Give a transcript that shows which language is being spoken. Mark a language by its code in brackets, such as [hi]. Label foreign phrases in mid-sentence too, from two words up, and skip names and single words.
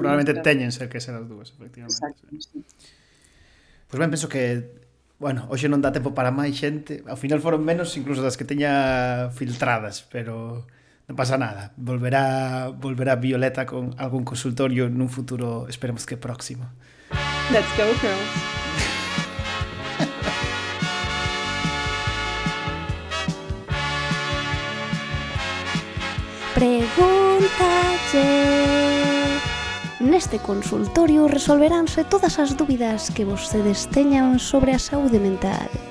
[gl] probablemente teñen ser que ser as dúas, efectivamente. Exacto, sí. Pois ben, penso que bueno, hoxe non dá tempo para máis xente. Ao final foron menos incluso das que teña filtradas, pero non pasa nada. Volverá Violeta con algún consultorio nun futuro, esperemos que próximo. [en] Let's go, girls. [gl] Pregúntalle. Neste consultorio resolveránse todas as dúbidas que vostedes teñan sobre a saúde mental.